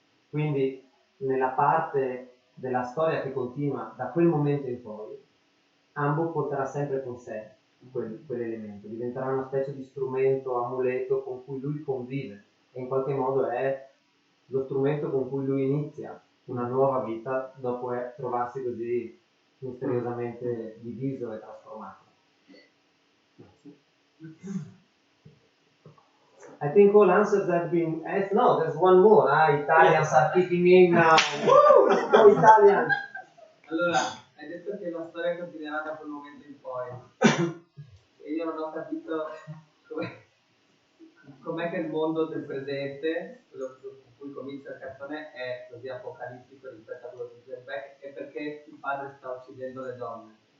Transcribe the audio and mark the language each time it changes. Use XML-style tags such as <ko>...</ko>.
<it>Quindi nella parte della storia che continua da quel momento in poi, Ambo porterà sempre con sé quell'elemento, diventerà una specie di strumento, amuleto con cui lui convive e in qualche modo è lo strumento con cui lui inizia una nuova vita dopo trovarsi così misteriosamente diviso e trasformato.</it> <en>I think all answers have been asked. No, there's one more. Italians are kicking in now. Woo! Let's go Italian!</en> <it>Allora, hai detto che la storia continuerà da quel momento in poi. E io non ho capito com'è che il mondo del presente, quello con cui comincia il cartone, è così apocalittico rispetto a quello di flashback e perché il padre sta uccidendo le donne.</it>